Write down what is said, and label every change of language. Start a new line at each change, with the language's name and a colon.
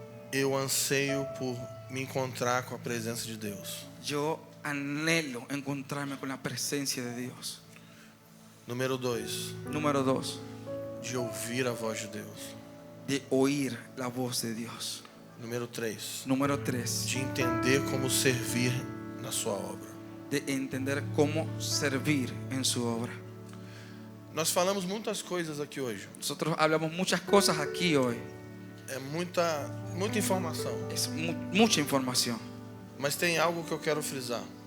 Portuguese: eu anseio por me encontrar com a presença de Deus.
Spanish: Yo anhelo encontrarme con la presencia de Dios.
Portuguese: Número 2,
Spanish: Número 2,
Portuguese: de ouvir a voz de Deus.
Spanish: de oír la voz de Dios.
Portuguese: Número 3,
Spanish: Número 3,
Portuguese: de entender como servir na sua obra.
Spanish: de entender cómo servir en su obra.
Portuguese: Nós falamos muitas coisas aqui hoje.
Spanish: Nosotros hablamos muchas cosas aquí hoy.
Portuguese: É muita informação.
Spanish: Es mucha información.
Portuguese: Mas tem algo que eu quero frisar.